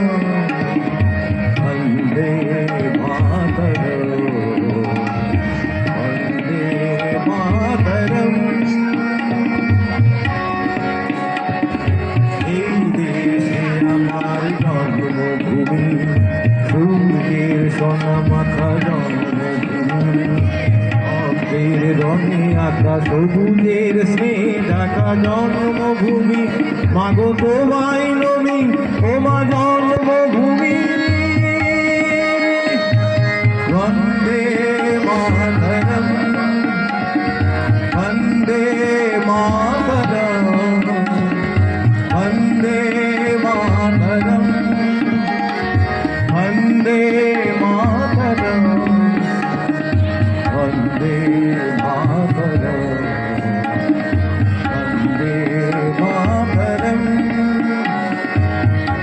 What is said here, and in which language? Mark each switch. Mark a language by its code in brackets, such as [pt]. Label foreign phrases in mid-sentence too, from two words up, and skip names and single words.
[sa] वन्दे मातरम्, वन्दे मातरम्। [bn] এই দেশে আমার জন্মভূমি, সূর্যের সোনা মাথা জন্মভূমি, অব্দের রঙে আঁকা সবুজের স্নেহ ঢাকা জন্মভূমি, মাগো তোমায় নবী ওমা জন্মভূমি। [sa] বন্দে মাতরম, বন্দে মাতরম, वन्दे मातरम्, वन्दे मातरम्, वन्दे मातरम्, वन्दे मातरम्।